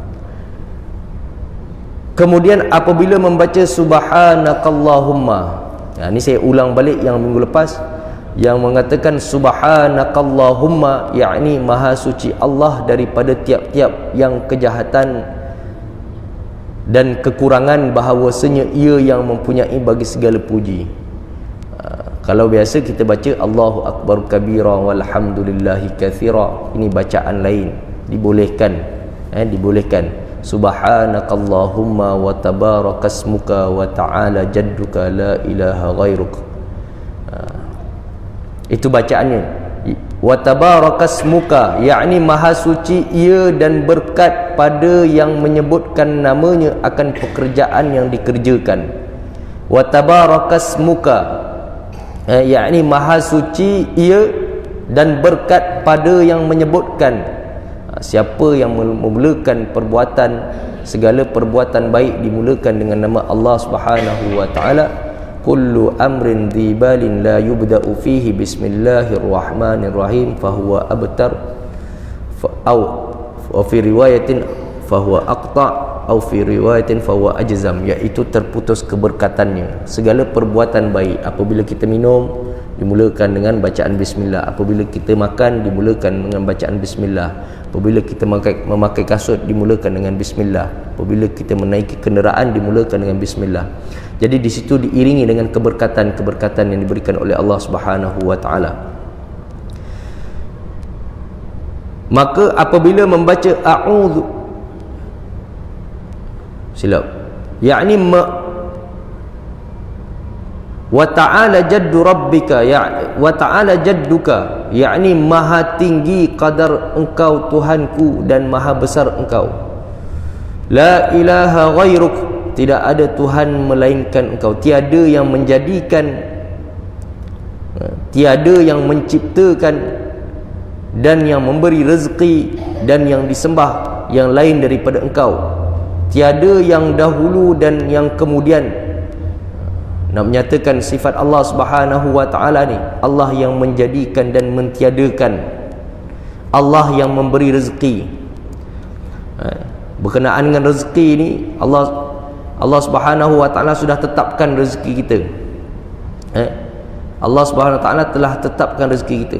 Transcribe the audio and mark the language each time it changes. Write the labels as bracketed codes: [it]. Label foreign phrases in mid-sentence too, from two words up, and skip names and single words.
[ms] Kemudian apabila membaca subhanakallahumma, ini saya ulang balik yang minggu lepas, yang mengatakan subhanakallahumma, yakni maha suci Allah daripada tiap-tiap yang kejahatan dan kekurangan, bahawasanya ia yang mempunyai bagi segala puji. Kalau biasa kita baca [ar] الله أكبر كبيرا والحمد لله كثيرا, [ms] ini bacaan lain, dibolehkan. Dibolehkan. [ar] سبحانك اللهم وتبارك اسمك وتعالى جدك لا إله غيرك. [ms] Itu bacaannya. [ar] وتبارك اسمك, [ms] yakni maha suci ia dan berkat pada yang menyebutkan namanya akan pekerjaan yang dikerjakan. [ar] وتبارك اسمك, [ms] yakni maha suci ia dan berkat pada yang menyebutkan. Siapa yang memulakan perbuatan, segala perbuatan baik dimulakan dengan nama Allah [ar] سبحانه وتعالى. كل أمر ذي بال لا يبدأ فيه ببسم الله الرحمن الرحيم فهو أبتر أو في رواية فهو أقطع أو في رواية فهو أجذم, [ms] iaitu terputus keberkatannya. Segala perbuatan baik, apabila kita minum dimulakan dengan bacaan bismillah, apabila kita makan dimulakan dengan bacaan bismillah, apabila kita memakai kasut dimulakan dengan bismillah, apabila kita menaiki kenderaan dimulakan dengan bismillah. Jadi di situ diiringi dengan keberkatan-keberkatan yang diberikan oleh Allah [ar] سبحانه وتعالى. [ms] Maka apabila membaca a'udzu, silap, yakni [ar] وتعالى جد ربك، وتعالى جدك, [ms] yakni maha tinggi qadar engkau Tuhanku dan maha besar engkau. [ar] لا إله غيرك, [ms] tidak ada Tuhan melainkan engkau. Tiada yang menjadikan, tiada yang menciptakan dan yang memberi rezeki dan yang disembah yang lain daripada engkau. Tiada yang dahulu dan yang kemudian. Nak menyatakan sifat Allah [ar] سبحانه وتعالى [ms] ni, Allah yang menjadikan dan mentiadakan, Allah yang memberi rezeki. Berkenaan dengan rezeki ni, Allah [ar] سبحانه وتعالى [ms] sudah tetapkan rezeki kita. Allah [ar] سبحانه وتعالى [ms] telah tetapkan rezeki kita.